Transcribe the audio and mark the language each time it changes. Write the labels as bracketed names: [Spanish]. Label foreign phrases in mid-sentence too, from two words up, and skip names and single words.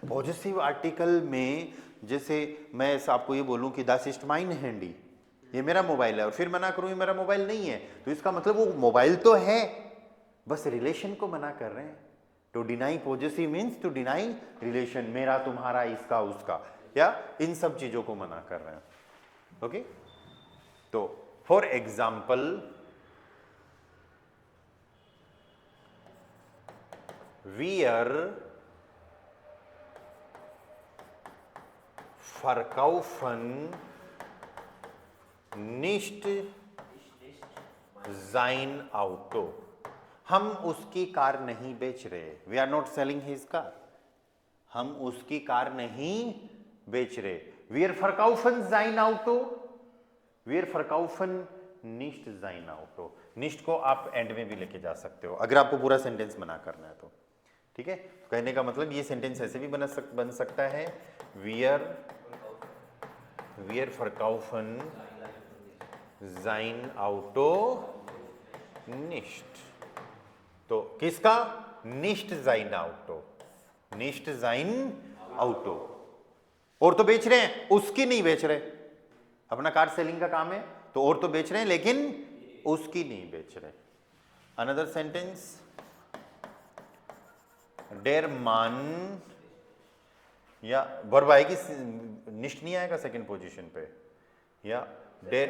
[Hindi] पॉजिटिव आर्टिकल में जैसे मैं आपको ये बोलूं कि [English] that is [German] mein Handy, [Hindi] ये मेरा मोबाइल है, और फिर मना करूं ये मेरा मोबाइल नहीं है, तो इसका मतलब वो मोबाइल तो है, बस रिलेशन को मना कर रहे हैं। [English] to deny positive means to deny relation, [Hindi] मेरा तुम्हारा इसका उसका, या इन सब चीजों को मना कर रहे हैं। [German] ओके, तो [English] for example [German] wir verkaufen nicht sein Auto, [Hindi] हम उसकी कार नहीं बेच रहे। [English] we are not selling his car, [Hindi] हम उसकी कार नहीं बेच रहे। [German] wir verkaufen sein Auto, wir verkaufen nicht sein Auto। [Hindi] निष्ठ को आप एंड में भी लेके जा सकते हो अगर आपको पूरा सेंटेंस मना करना है तो। ठीक है, तो कहने का मतलब ये सेंटेंस ऐसे भी बन सकता है, [German] wir verkaufen sein Auto nicht। [Hindi] तो किसका? [German] nicht sein Auto, nicht sein Auto। [Hindi] और तो बेच रहे हैं, उसकी नहीं बेच रहे। अपना [English] car selling [Hindi] का काम है तो और तो बेच रहे हैं लेकिन उसकी नहीं बेच रहे। [English] another sentence, [German] der Mann, [Hindi] या वर्ब आएगी, निष्ठ नहीं आएगा सेकंड पोजीशन पे, या डेर